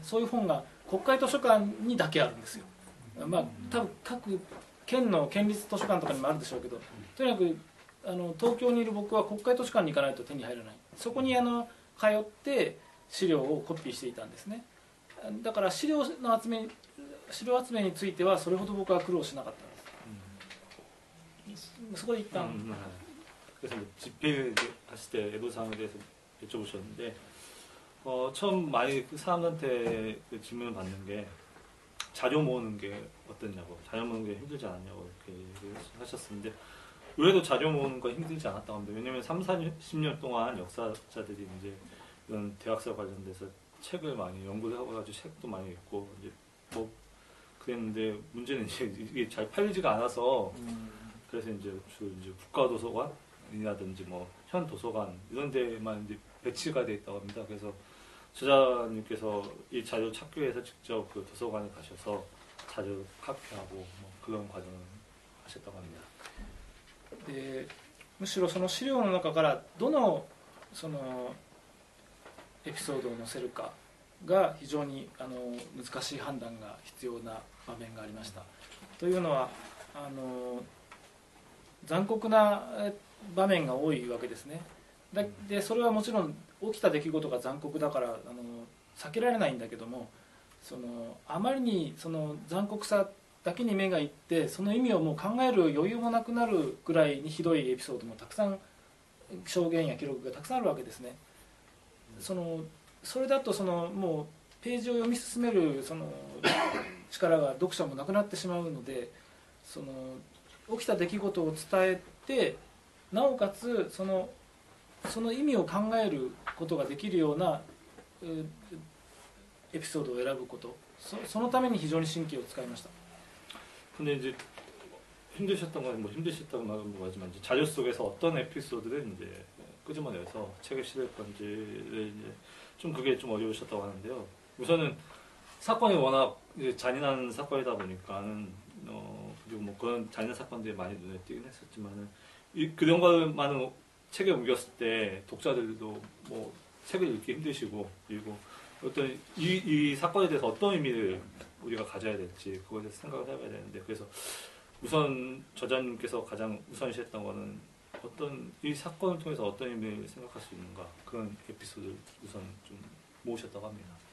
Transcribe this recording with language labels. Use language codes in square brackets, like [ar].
[ja] そういう本が国会図書館にだけあるんですよ。多分各県の県立図書館とかにもあるでしょうけど、とにかく東京にいる僕は国会図書館に行かないと手に入らない。そこに通って資料をコピーしていたんですね。だから資料集めについてはそれほど僕は苦労しなかったんです。そこで一旦。 [ko] 그래서 집필하실 때 애로사항에 대해서 여쭤보셨는데, 처음 많이 사람들한테 질문을 받는 게 자료 모으는 게 어땠냐고, 자료 모으는 게 힘들지 않았냐고 이렇게 하셨었는데, 의외로 자료 모으는 거 힘들지 않았다고 합니다. 왜냐면 30년 동안 역사자들이 이제 이런 대학사 관련돼서 책을 많이 연구를 해가지고 책도 많이 읽고 이제 그랬는데, 문제는 이제 이게 잘 팔리지가 않아서 그래서 이제 국가도서관이라든지 현 도서관 이런 데만 이제 배치가 돼 있다고 합니다. 그래서 저자님께서 이 자료 찾기 위해서 직접 그 도서관에 가셔서 자료 카피하고 그런 과정을 하셨다고 합니다. [ja] むしろその資料の中からどのエピソードを載せるかが非常に難しい判断が必要な場面がありました。というのは残酷な場面が多いわけですね。でそれはもちろん起きた出来事が残酷だから避けられないんだけども、そのあまりにその残酷さだけに目がいってその意味をもう考える余裕もなくなるぐらいにひどいエピソードもたくさん証言や記録がたくさんあるわけですね。それだともうページを読み進める力が読者もなくなってしまうので、起きた出来事を伝えてなおかつその意味を考えることができるようなエピソードを選ぶこと、そのために非常に神経を使いました。 [ko] 근데 이제 힘드셨던 건 뭐 힘드셨다고 말은 뭐하지만 이제 자료 속에서 어떤 에피소드를 이제 끄집어내서 책에 실을 건지를 이제 좀 그게 좀 어려우셨다고 하는데요. 우선은 사건이 워낙 이제 잔인한 사건이다 보니까는 그리고 뭐 그런 잔인한 사건들이 많이 눈에 띄긴 했었지만은 그런 것만은 책에 옮겼을 때 독자들도 뭐 책을 읽기 힘드시고 그리고 어떤 이 사건에 대해서 어떤 의미를 우리가 가져야 될지 그거에 대해서 생각을 해봐야 되는데, 그래서 우선 저자님께서 가장 우선시했던 거는 어떤 이 사건을 통해서 어떤 의미를 생각할 수 있는가, 그런 에피소드를 우선 좀 모으셨다고 합니다.